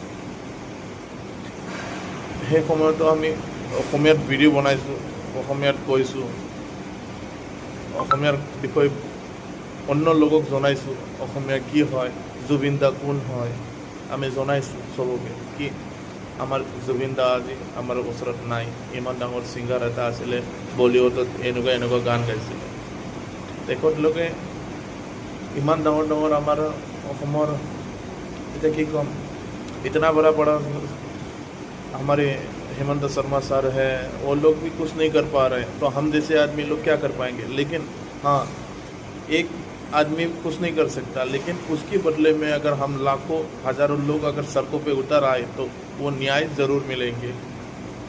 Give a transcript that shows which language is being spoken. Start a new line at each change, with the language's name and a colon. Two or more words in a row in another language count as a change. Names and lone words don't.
Assamese: সেই সময়তো আমি অসমীয়াত ভিডিঅ' বনাইছোঁ, অসমীয়াত কৈছোঁ, অসমীয়াৰ বিষয়ে অন্য লোকক জনাইছোঁ, অসমীয়া কি হয়, জুবিন দা কোন হয়, আমি জনাইছোঁ চবকে কি আমাৰ জুবিন দা আজি আমাৰ ওচৰত নাই। ইমান ডাঙৰ ছিংগাৰ এটা আছিলে, বলিউডত এনেকুৱা গান গাইছিলে। তেখেতলোকে ইমান ডাঙৰ ডাঙৰ আমাৰ অসমৰ, এতিয়া কি ক'ম,
Hindi: इतना बड़ा हमारे हेमंत शर्मा सर है, वो लोग भी कुछ नहीं कर पा रहे, तो हम जैसे आदमी लोग क्या कर पाएंगे? लेकिन हाँ, एक आदमी कुछ नहीं कर सकता, लेकिन उसके बदले में अगर हम लाखों हज़ारों लोग अगर सड़कों पे उतर आए तो वो न्याय ज़रूर मिलेंगे।